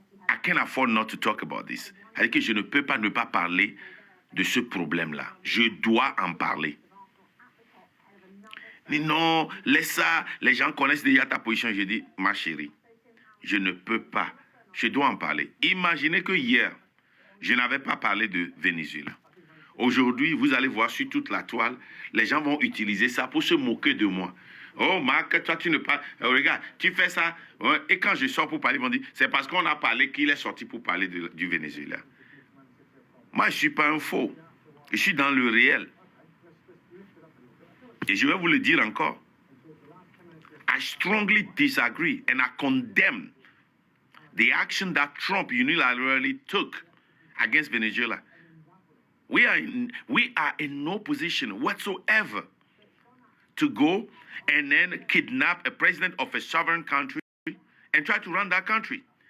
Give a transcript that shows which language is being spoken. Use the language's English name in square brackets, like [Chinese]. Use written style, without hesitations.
[English] I can't afford not to talk about this. [French] C'est-à-dire que je ne peux pas ne pas parler de ce problème-là. Je dois en parler. Mais non, laisse ça. Les gens connaissent déjà ta position. Je dis, ma chérie, je ne peux pas. Je dois en parler. Imaginez que hier, je n'avais pas parlé de Venezuela. Aujourd'hui, vous allez voir sur toute la toile, les gens vont utiliser ça pour se moquer de moi. Oh, Marc, toi, tu ne parles. Regarde, tu fais ça. Et quand je sors pour parler, ils vont dire, c'est parce qu'on a parlé qu'il est sorti pour parler du Venezuela. Moi, je ne suis pas un faux. Je suis dans le réel. Et je vais vous le dire encore. [English] I strongly disagree and I condemn the action that Trump unilaterally took against Venezuela. We are in no position whatsoever to go and then kidnap a president of a sovereign country and try to run that country.